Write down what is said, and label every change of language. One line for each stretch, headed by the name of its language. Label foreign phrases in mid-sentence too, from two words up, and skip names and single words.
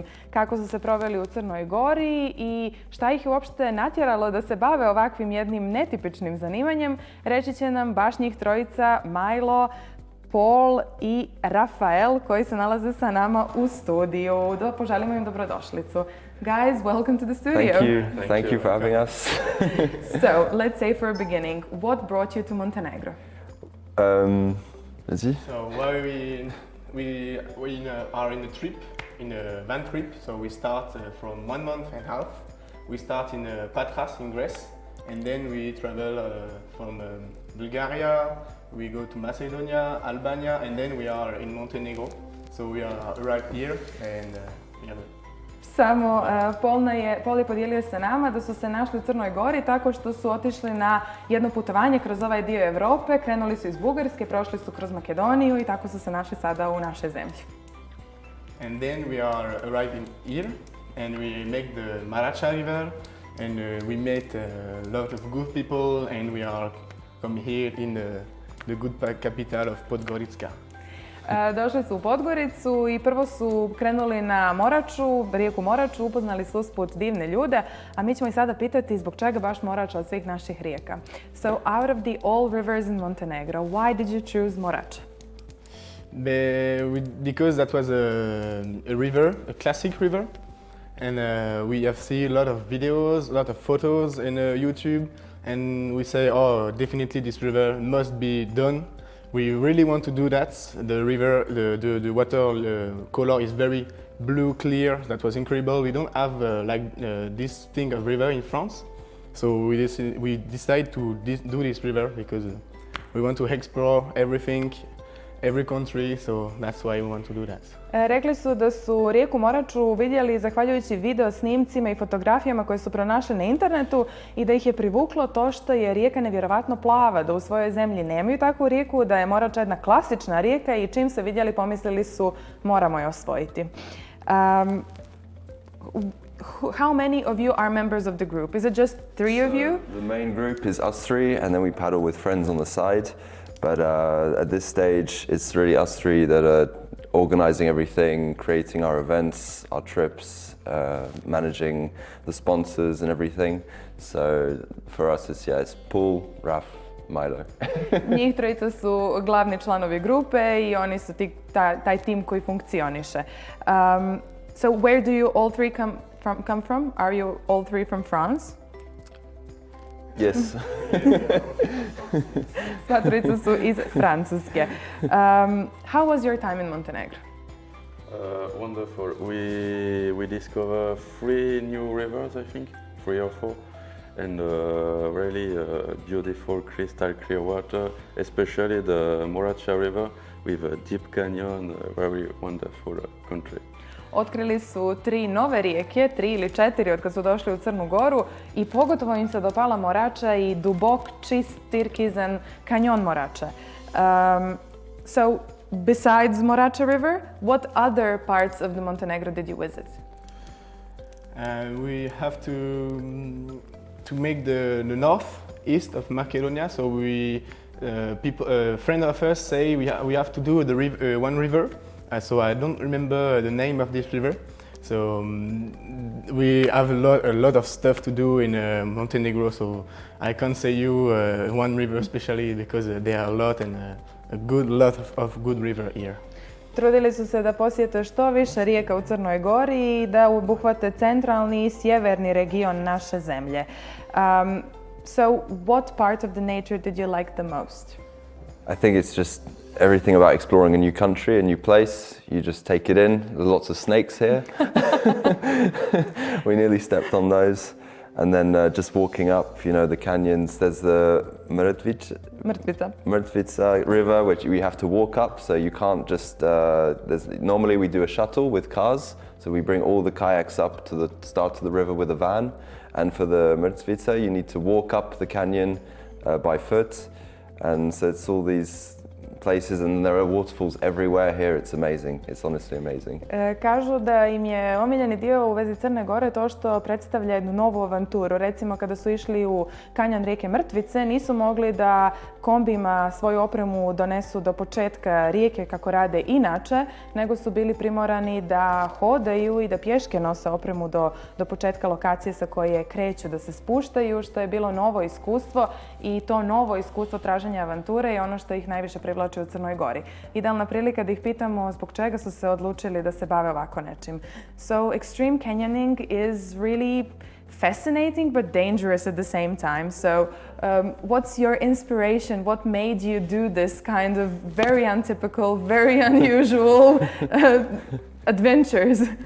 Serbian: Kako su se proveli u Crnoj Gori i šta ih je uopšte natjeralo da se bave ovakvim jednim netipičnim zanimanjem, reći će nam baš njih trojica Milo, Paul i Rafael koji se nalaze sa nama u studiju. Poželimo im dobrodošlicu.
English: Guys, welcome to the studio. Thank you for having us. So, let's say for a beginning, what brought you to Montenegro? Is he? So we are in a trip, in a van trip. So we start from 1 month and a half. We start in Patras in Greece, and then we travel from Bulgaria. We go to Macedonia, Albania, and then we are in Montenegro. So we are arrived here and we have
Serbian: Samo Paul je podijelio sa nama da su se našli u Crnoj Gori tako što su otišli na jedno putovanje kroz ovaj dio Europe. Krenuli su iz Bugarske, prošli su kroz Makedoniju i tako su se našli sada u našoj zemlji.
English: And then we are arriving here and we make the Maracha River and we met a lot of good people and we are come here in the good capital of Podgorica.
Serbian: Došli su u Podgoricu i prvo su krenuli na Moraču, rijeku Moraču, upoznali su usput divne ljude, a mi ćemo ih sada pitati zbog čega baš Morača od svih naših rijeka.
English: So, out of the all rivers in Montenegro, why did you choose Morača? Because that was a river, a classic river, and we have seen a lot of videos, a lot of photos in YouTube, and we say, oh, definitely this river must be done. We really want to do that. The river, the water color is very blue, clear. That was incredible. We don't have this thing of river in France, so we decided to do this river because we want to explore everything, every country, so that's why we want to do that.
Serbian: Rekli su da su rijeku Moraču vidjeli zahvaljujući video snimcima i fotografijama koje su pronašli na internetu i da ih je privuklo to što je rijeka nevjerovatno plava, da u svojoj zemlji nemaju takvu rijeku, da je Morača jedna klasična rijeka i čim se vidjeli pomislili su moramo je osvojiti.
English: How many of you are members of the group? Is it just 3 of you? The main group is us 3 and then we paddle with friends on the side. But at this stage, it's really us 3 that are organizing everything, creating our events, our trips, managing the sponsors and everything. So for us, it's Paul, Raf, Milo.
Serbian: Njih trojica su glavni članovi grupe i oni su taj tim koji funkcioniše.
English: So where do you all 3 come from? Are you all 3 from France? Yes.
Serbian: Sva trojica su iz Francuske.
English: How was your time in Montenegro? Wonderful. We discover 3 new rivers, I think, 3 or 4, and really beautiful crystal clear water, especially the Moracha River with a deep canyon, a very wonderful country.
Serbian: Otkrili su 3 nove rijeke, 3 ili 4 od kad su došli u Crnu Goru i pogotovo im se dopala Morača i dubok, čist, tirkizan kanjon Morače.
English: So, besides Morača River, what other parts of the Montenegro did you visit? We have to make the north, east of Macedonia. So friend of us say we have to do one river. So I don't remember the name of this river. So we have a lot of stuff to do in Montenegro. So I can't say you one river especially because there are a lot and a lot of good river here.
Serbian: Trudili su se da posjete što više rijeka u Crnoj Gori i da obuhvate centralni i sjeverni region naše zemlje.
English: So what part of the nature did you like the most? I think it's just everything about exploring a new country, a new place. You just take it in. There's lots of snakes here. We nearly stepped on those. And then just walking up, the canyons. There's the Mrtvica river, which we have to walk up. So you can't just, normally we do a shuttle with cars. So we bring all the kayaks up to the start of the river with a van. And for the Mrtvica, you need to walk up the canyon by foot. And so it's all these places, and there are waterfalls everywhere here. It's amazing. It's honestly amazing.
Serbian: Kažu da im je omiljeni dio u vezi Crne Gore to što predstavlja jednu novu avanturu. Recimo kada su išli u kanjon rijeke Mrtvice, nisu mogli da kombima svoju opremu donesu do početka rijeke kako rade inače, nego su bili primorani da hodaju i da pješke nose opremu do početka lokacije sa koje kreću, da se spuštaju, što je bilo novo iskustvo, i to novo iskustvo traženja avanture je ono što ih najviše privlači u Crnoj Gori. Idealna prilika da ih pitamo zbog čega su se odlučili da se bave ovako nečim.
English: So extreme canyoning is really fascinating but dangerous at the same time. So what's your inspiration? What made you do this kind of very untypical, very unusual adventures?